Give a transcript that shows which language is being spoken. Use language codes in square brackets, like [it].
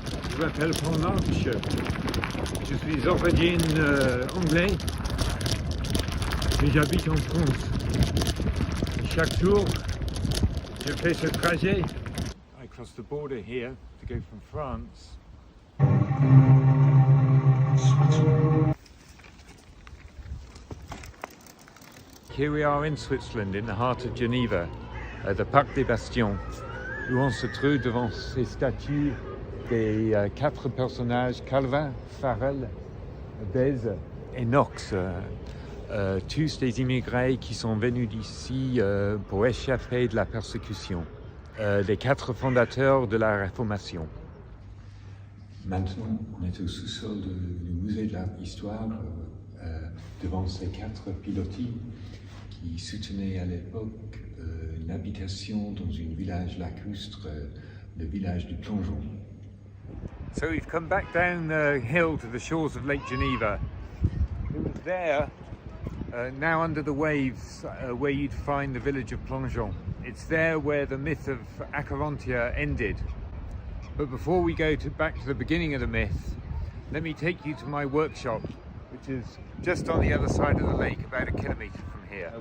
[fr] je m'appelle Franck, je suis d'origine anglais et j'habite en France. Et chaque jour, je fais ce trajet. [en] I cross the border here to go from France. Here we are in Switzerland, in the heart of Geneva, the Parc des Bastions, [fr] où on se trouve devant ces statues des quatre personnages, Calvin, Farel, Bèze et Knox, tous des immigrés qui sont venus d'ici pour échapper de la persécution, les quatre fondateurs de la Réformation. Maintenant, on est au sous-sol du musée de l'art d'histoire, devant ces quatre pilotis qui soutenaient à l'époque une habitation dans un village lacustre, le village du Plongeon. [en] So we've come back down the hill to the shores of Lake Geneva. It was there, now under the waves, where you'd find the village of Plongeon. It's there where the myth of Acherontia ended. But before we go back to the beginning of the myth, let me take you to my workshop, which is just on the other side of the lake, about 1 kilometre from here.